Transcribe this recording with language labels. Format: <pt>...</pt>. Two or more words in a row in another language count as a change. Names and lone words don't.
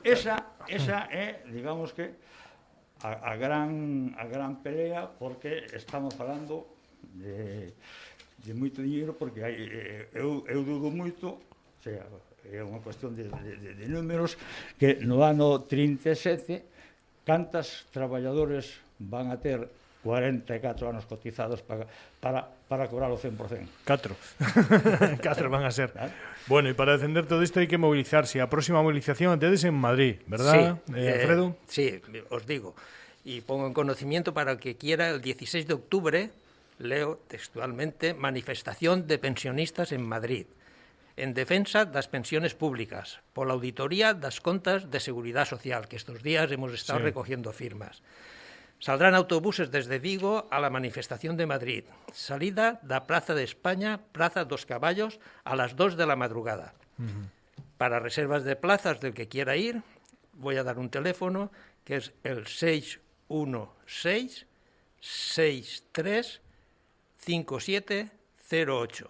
<gl>Esa é, digamos que, a gran pelea, porque estamos falando de moito dinheiro, porque eu dudo moito, o sea, é unha cuestión de números, que no ano 37, cantas traballadores van a ter 44 anos cotizados para cobrar o 100%. 4 van a ser. Bueno, e para defender todo isto hai que movilizarse. A próxima movilización antes en Madrid, ¿verdad, Alfredo?</gl> <es>Sí, os digo. Y pongo en conocimiento para el que quiera, el 16 de octubre, leo textualmente, manifestación de pensionistas en Madrid, en defensa das pensiones públicas,</es> <gl>pola auditoría das contas de Seguridade Social, que estes días</gl> <es>hemos estado recogiendo firmas. Saldrán autobuses desde Vigo a la manifestación de Madrid. Salida da Plaza de España, Plaza dos Caballos, a las 2 de la madrugada. Para reservas de plazas del que quiera ir, voy a dar un teléfono que es el 616-63-5708.</es>